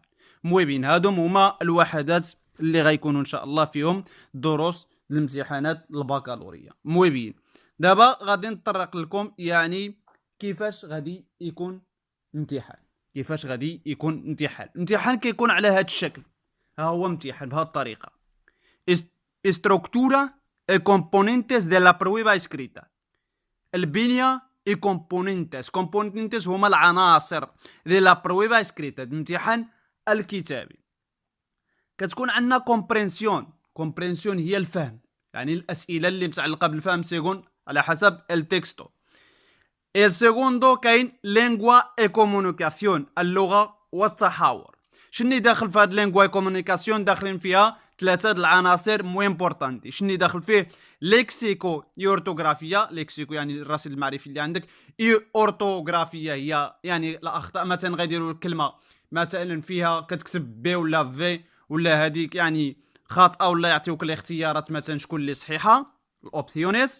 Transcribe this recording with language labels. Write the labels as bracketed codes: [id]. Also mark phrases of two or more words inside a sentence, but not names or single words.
[ar] مويبين هادوم هما الوحدات اللي غيكونوا ان شاء الله فيهم دروس الامتحانات البكالوريا. مويبين دابا غادي نطرق لكم يعني كيفاش غادي يكون امتحان. الامتحان كيكون على هذا الشكل. ها هو امتحان بهذه الطريقه. [es] estructura y componentes de la prueba escrita. البنيه y componentes [ar] هما العناصر [es] de la prueba escrita، [ar] الامتحان الكتابي. كتكون عندنا كومبرينسيون هي الفهم، يعني الاسئله اللي متعلقه بالفهم سيكون على حسب التكستو. [es] El segundo [ar] كاين [es] lengua y comunicación, [ar] اللغه والتحاور. شنو داخل في هاد [es] lengua y comunicación? [ar] داخلين فيها ثلاثه العناصر [es] muy importante. [ar] شنو داخل فيه؟ [es] léxico ortografía, [ar] ليكسيكو يعني الرصيد المعرفي اللي عندك. اورتوغرافيا هي يعني الاخطاء، مثلا غيديروا الكلمه مثلا فيها كتكتب بي ولا في ولا هذيك يعني خاطئه، ولا يعطيوك الاختيارات مثلا شكون اللي صحيحه، الاوبسيونيس.